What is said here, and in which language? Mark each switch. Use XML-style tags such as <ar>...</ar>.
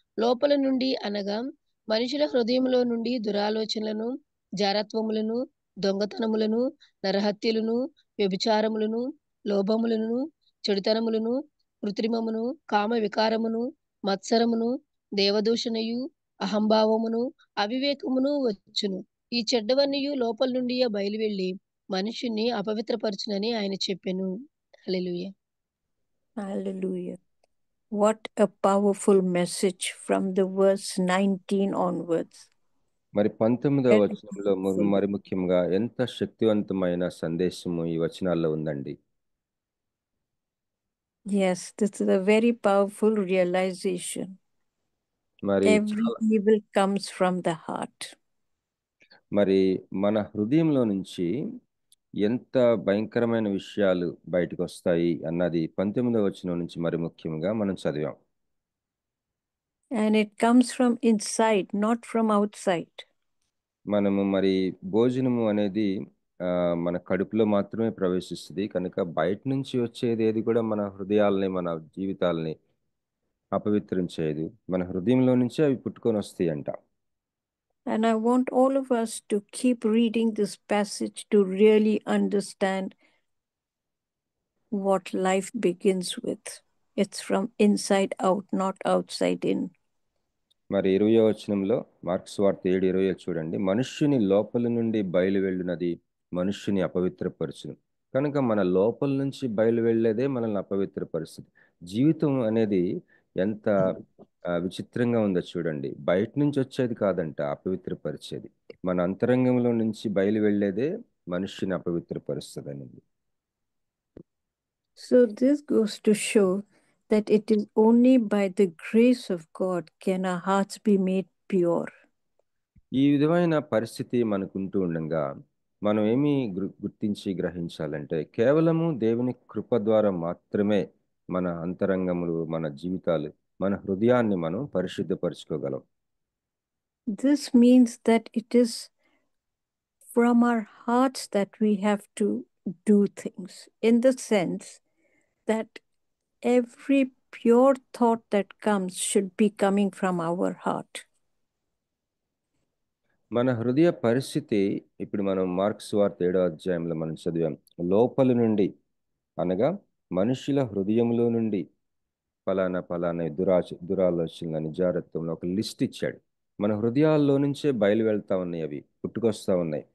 <te>లోపల నుండి అనగా మనుషుల హృదయంలో నుండి దురాలోచనలను, జారత్వములను, దొంగతనములను, నరహత్యలను, వ్యభిచారములను, లోభములను, చెడుతనములను, కృత్రిమమును, కామ వికారమును, మత్సరమును, దేవదూషణయు, అహంభావమును, అవివేకమును వచ్చును. ఈ చెడ్డవన్నీయు లోపల నుండి బయలు వెళ్ళి మనుషుణ్ణి అపవిత్రపరచునని ఆయన చెప్పెను. హల్లెలూయా.</te> <en>Hallelujah. What a powerful message from the verse 19 onwards.</en> <te>మరి 19వ వచనంలో మరి ముఖ్యంగా ఎంత శక్తివంతమైన సందేశము ఈ వచనాల్లో ఉందండి.</te> <en>Yes, this is a very powerful realization. Every evil comes from the heart.</en> <te>మరి మన హృదయంలో నుంచి ఎంత భయంకరమైన విషయాలు బయటకు వస్తాయి అన్నది 19వ వచనం నుంచి మరి ముఖ్యంగా మనం చదివాం.</te> <en>And it comes from inside, not from outside.</en> <te>మనము మరి భోజనము అనేది మన కడుపులో మాత్రమే ప్రవేశిస్తుంది కనుక బయట నుంచి వచ్చేది ఏది కూడా మన హృదయాల్ని మన జీవితాలని అపవిత్రించేది. మన హృదయంలో నుంచే అవి పుట్టుకొని వస్తాయి అంట.</te> <en>And I want all of us to keep reading this passage to really understand what life begins with. It's from inside out, not outside in.</en> <te>మరి 20వ వచనంలో మార్క్స్ వార్త 7:20 చూడండి. మనుష్యుని లోపల నుండి బయలు వెళ్ళినది మనుష్యుని అపవిత్రపరచును. కనుక మన లోపల నుంచి బయలు వెళ్ళేదే మనల్ని అపవిత్రపరుస్తుంది. జీవితం అనేది ఎంత విచిత్రంగా ఉందో చూడండి. బయట నుంచి వచ్చేది కాదంట అపవిత్రపరిచేది. మన అంతరంగంలో నుంచి బయలు వెళ్ళేదే మనుష్యుని అపవిత్రపరుస్తుంది అనేది.</te> <en>So this goes to show that it is only by the grace of God can our hearts be made pure.</en> <te>ఈ విధమైన పరిస్థితి మనకుంటూ ఉండగా మనం ఏమి గుర్తించి గ్రహించాలంటే కేవలము దేవుని కృప ద్వారా మాత్రమే మన అంతరంగములు, మన జీవితాలు, మన హృదయాన్ని మనం పరిశుద్ధపరచుకోగలం.</te> <en>This means that it is from our hearts that we have to do things, in the sense that every pure thought that comes should be coming from our heart.</en> <te>మన హృదయ పరిస్థితి ఇప్పుడు మనం మార్క్స్ వార్త 7వ అధ్యాయంలో మనం చదివాం. లోపల నుండి అనగా మనుషుల హృదయంలో నుండి ఫలానా ఫలానా దురాలోచనలు నిజారత్వంలో ఒక లిస్ట్ ఇచ్చాడు. మన హృదయాల్లో నుంచే బయలు వెళ్తా ఉన్నాయి, అవి పుట్టుకొస్తా ఉన్నాయి.</te>